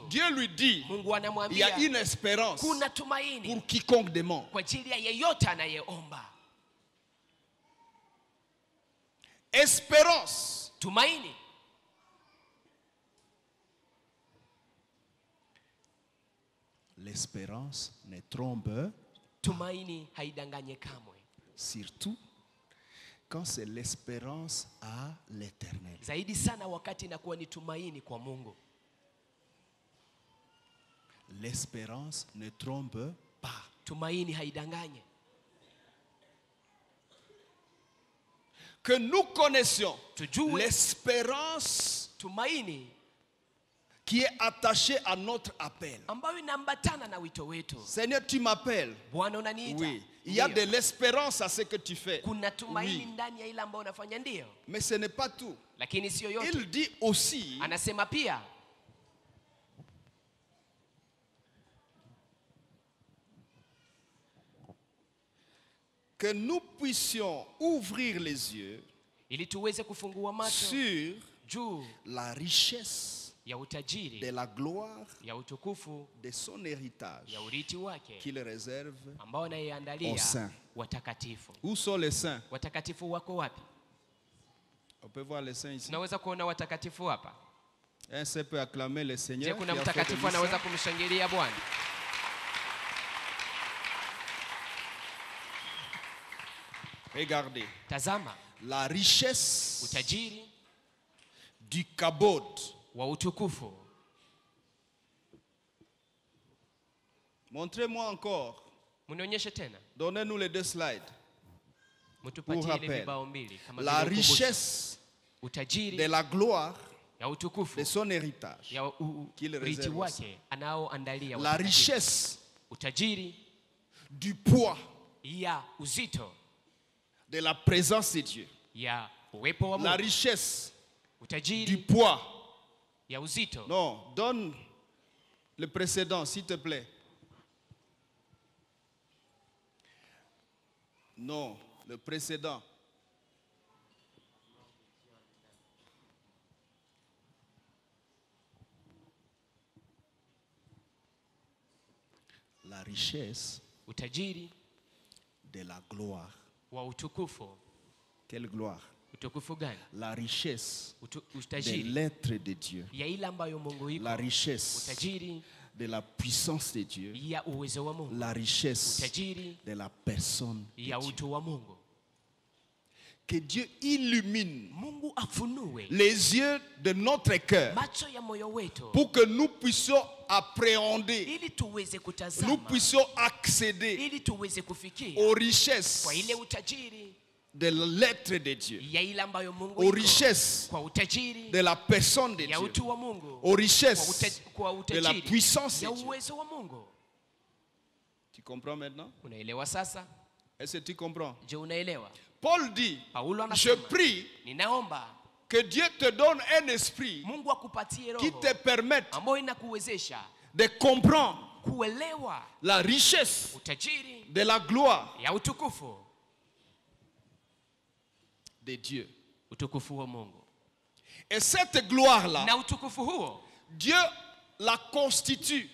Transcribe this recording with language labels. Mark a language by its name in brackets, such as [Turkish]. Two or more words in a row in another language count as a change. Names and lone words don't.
[French] Dieu lui dit, [Swahili] Mungu [French] il y [Swahili] anamwambia [French] a une espérance [Swahili] kuna tumaini [French] pour quiconque demande. [Swahili] kwa ajili ya yeyote anayeomba. [French] Espérance. [Swahili] Tumaini. [French] L'espérance ne trompe, [Swahili] Tumaini haidanganye kamwe, [French] surtout quand c'est l'espérance à l'éternel. [Swahili] zaidi sana wakati inakuwa ni tumaini kwa Mungu. [French] L'espérance ne trompe pas. [Swahili] Tumaini haidanganye. [French] Que nous connaissions [Swahili] Tujue [French] l'espérance [Swahili] tumaini [French] qui est attachée à notre appel. [Swahili] ambayo inaambatana na wito wetu. [French] Seigneur, tu m'appelles. [Swahili] Bwana unaniita. [French] Oui. Il y a de [Swahili] Ndiyo. [French] l'espérance à ce que tu fais. [Swahili] Kuna tumaini [French] Oui. [Swahili] ndani ya ile ambayo unafanya, ndio, [French] Mais ce n'est pas tout. [Swahili] lakini sio yote. [French] Il dit aussi [Swahili] Anasema pia [French] que nous puissions ouvrir les yeux [Swahili] ili tuweze kufungua macho [French] sur [Swahili] juu [French] la richesse [Swahili] ya utajiri [French] de la gloire [Swahili] ya utukufu [French] de son héritage [Swahili] ya urithi wake [French] qu'il réserve. [Swahili] ambao anaiandalia [French] Aux saints. [Swahili] watakatifu. [French] Où sont les saints? [Swahili] Watakatifu wako wapi? [French] On peut voir les saints ici. [Swahili] Tunaweza kuona watakatifu hapa. [French] Un saint peut acclamer le [Swahili] Je, [French] Seigneur. [Swahili] kuna [French] qui a fait de [Swahili] mtakatifu [French] lui [Swahili] anaweza [French] saint. [Swahili] kumshangilia Bwana? [French] Regardez. [Swahili] Tazama [French] La richesse [Swahili] utajiri [French] du kabod [Swahili] wa utukufu [French] Montrez-moi encore. [Swahili] Munionyeshe tena. [French] Donnez-nous les 2 slides. [Swahili] Mtupatie ile vibao mbili kama [French] la richesse [Swahili] utajiri [French] de la gloire [Swahili] ya utukufu [French] de son héritage [Swahili] ya urithi wake anaoandalia. [French] La richesse [Swahili] utajiri [French] du poids [Swahili] ya uzito [French] de la présence de Dieu. [Swahili] Ya uwepo wa Mungu. [French] La richesse [Swahili] utajiri [French] du poids [Swahili] ya uzito. [French] Non, donne le précédent s'il te plaît. Non, le précédent. La richesse [Swahili] utajiri [French] de la gloire. [Swahili] Wa utukufu. [French] Quelle gloire? [Swahili] Utukufu gani? [French] La richesse [Swahili] utajiri [French] de l'être de Dieu. [Swahili] Ya ile ambayo Mungu iko. [French] La richesse [Swahili] utajiri [French] de la puissance de Dieu. [Swahili] Ya uwezo wa Mungu. [French] La richesse [Swahili] utajiri [French] de la personne de [Swahili] ya [French] Dieu. [Swahili] utu wa Mungu. [French] Que Dieu illumine [Swahili] Mungu afunue [French] les yeux de notre cœur [Swahili] macho ya moyo wetu [French] pour que nous puissions appréhender, [Swahili] ili tuweze kutazama, [French] nous puissions accéder [Swahili] ili tuweze kufikia [French] aux richesses [Swahili] kwa ile utajiri [French] de l'être de Dieu, [Swahili] ya ile ambayo Mungu [French] aux [Swahili] iko, [French] richesses [Swahili] kwa utajiri [French] de la personne de [Swahili] ya [French] Dieu, [Swahili] utu wa Mungu, [French] aux richesses [Swahili] kwa [French] de la [Swahili] utajiri [French] puissance [Swahili] ya [French] de Dieu. [Swahili] uwezo wa Mungu. [French] Tu comprends maintenant? [Swahili] Unaelewa sasa? [French] Est-ce que tu comprends? [Swahili] Je, unaelewa? [French] Paul dit, [Swahili] Paulo [French] je [Swahili] anasema, [French] prie [Swahili] ninaomba [French] que Dieu te donne un esprit [Swahili] Mungu akupatie [French] qui [Swahili] roho [French] te permette [Swahili] ambayo inakuwezesha [French] de comprendre [Swahili] kuelewa [French] la richesse [Swahili] utajiri [French] de la gloire [Swahili] ya utukufu [French] de Dieu. [Swahili] Utukufu wa Mungu. [French] Et cette gloire-là, [Swahili] Na utukufu huo [French] Dieu la constitue